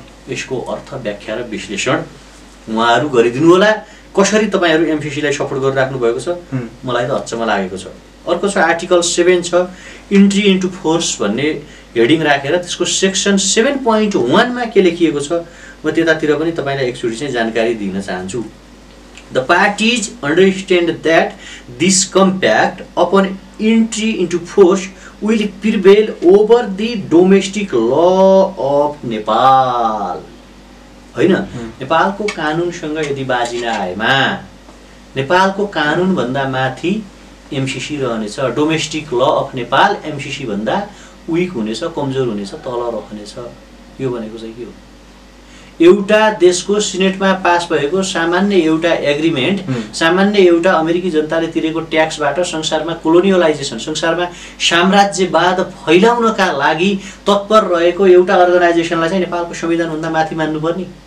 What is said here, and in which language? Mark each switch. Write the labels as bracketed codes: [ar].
[ne] यसको अर्थ, व्याख्या र विश्लेषण उहाँहरू गरिदिनु होला। कसरी तपाईँहरू एमसिसीलाई सपोर्ट गरिराख्नु भएको छ मलाई त अचम्म लागेको छ। अर्को छ आर्टिकल 7 छ, इन्ट्री इन्टु फोर्स भन्ने हेडिङ राखेर त्यसको सेक्सन 7.1 मा के लेखिएको छ म त्यतातिर पनि तपाईलाई एकचोटि चाहिँ जानकारी दिन चाहन्छु। [en] The parties understand that this compact upon entry into force will prevail over the domestic law of Nepal। [ne] हैन, नेपालको कानुनसँग यदि बाजिन आएमा नेपालको कानुन भन्दा माथि एमसीसी रहनेछ। Domestic law of Nepal MCC भन्दा विक हुनेछ, कमजोर हुनेछ, तल रहनेछ। यो भनेको चाहिँ के हो? एउटा देशको सिनेटमा पास भएको सामान्य एउटा एग्रिमेन्ट, सामान्य एउटा अमेरिकी जनताले तिरेको ट्याक्सबाट संसारमा कोलोनियलाइजेसन, संसारमा साम्राज्यवाद फैलाउनका लागि तत्पर रहेको एउटा अर्गनाइजेसनलाई चाहिँ नेपालको संविधानभन्दा माथि मान्नुपर्ने?